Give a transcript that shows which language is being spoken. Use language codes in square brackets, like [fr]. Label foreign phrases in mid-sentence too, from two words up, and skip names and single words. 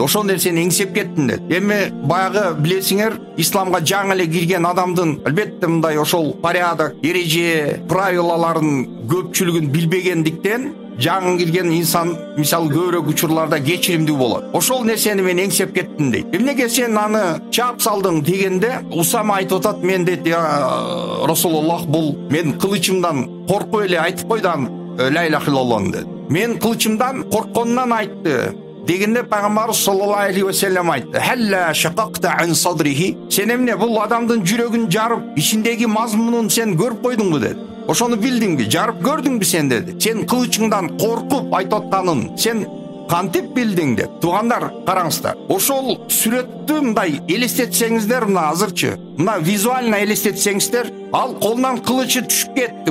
[ky] Ошол нерсени эңсеп кеттим деди. Эми баягы билесиңер, исламга жаңы эле кирген адамдын албетте мындай ошол порядок, эреже, правилаларын көпчүлүгүн билбегендиктен жаңы кирген инсан мисалы көбүрөөк учурларда кечиримдүү болот. Ошол нерсени мен эңсеп кеттим дейт. Эмнеге сен аны чаап салдың дегенде Усама айтып атат: мен дейт, Расулуллах, бул мен кылычымдан коркуп эле айтып койду [ar] لا إله إلا الله [ky] деди. Мен кылычымдан коркконунан айтты дегенде пайгамбарыбыз [ar] صلى الله عليه وسلم [ky] айтты: [ar] هلا شققت عن صدره, [ky] сен эмне бул адамдын жүрөгүн жарып, ичиндеги мазмунун сен көрүп койдуңбу деди. Ошону билдиңби, жарып көрдүңбү сен деди. Сен кылычыңдан коркуп айтып атканын сен кантип билдиң деп. Туугандар, караңыздар, ошол сүрөттү мындай элестетсеңиздер, мына азырчы, мына визуально элестетсеңиздер, ал колунан кылычы түшүп кетти.